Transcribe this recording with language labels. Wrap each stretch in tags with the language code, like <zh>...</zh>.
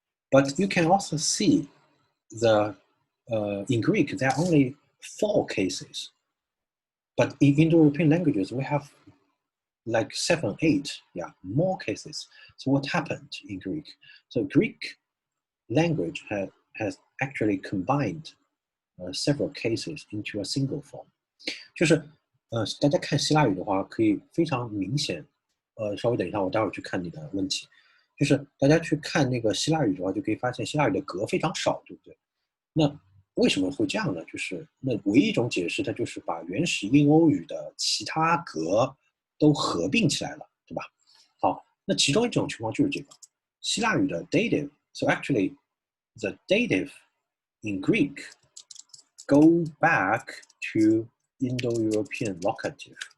<en>But you can also see in Greek, there are only 4 cases. But in Indo-European languages, we have like 7, 8, yeah, more cases. So what happened in Greek? So Greek language has actually combined several cases into a single form.</en> <zh>就是大家看希腊语的话，可以非常明显。稍微等一下，我待会儿去看你的问题。就是大家去看那个希腊语的话，就可以发现希腊语的格非常少，对不对？那为什么会这样呢？就是那唯一一种解释，它就是把原始印欧语的其他格都合并起来了，对吧？好，那其中一种情况就是这个希腊语的 dative。</zh> <en>So actually, the dative in Greek go back to Indo-European locative.</en>